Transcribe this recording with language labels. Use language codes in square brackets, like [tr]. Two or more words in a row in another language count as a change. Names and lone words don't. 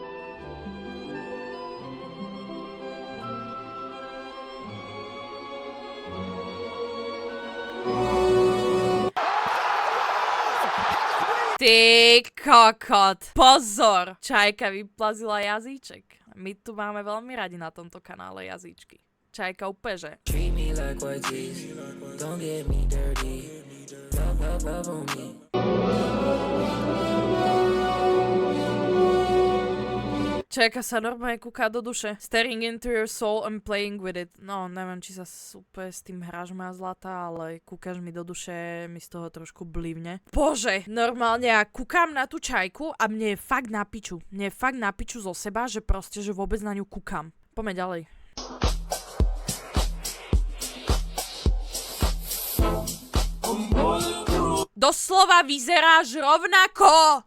[sk] Ty kokot. Pozor. Čajka vyplazila jazyček. My tu máme veľmi radi na tomto kanále jazyčky. Čajka úplne, že... [en] Treat me like what is. Don't get me dirty. Love on me. [sk] Čajka sa normálne kúka do duše. [en] Staring into your soul and playing with it. [sk] No, neviem, či sa úplne s tým hráš, moja zlatá, ale kúkaš mi do duše, mi z toho trošku blívne. Bože, normálne ja kúkam na tú Čajku a mne je fakt na piču. Mne je fakt na piču zo seba, že proste, že vôbec na ňu kúkam. Poďme ďalej. Doslova vyzeráš rovnako!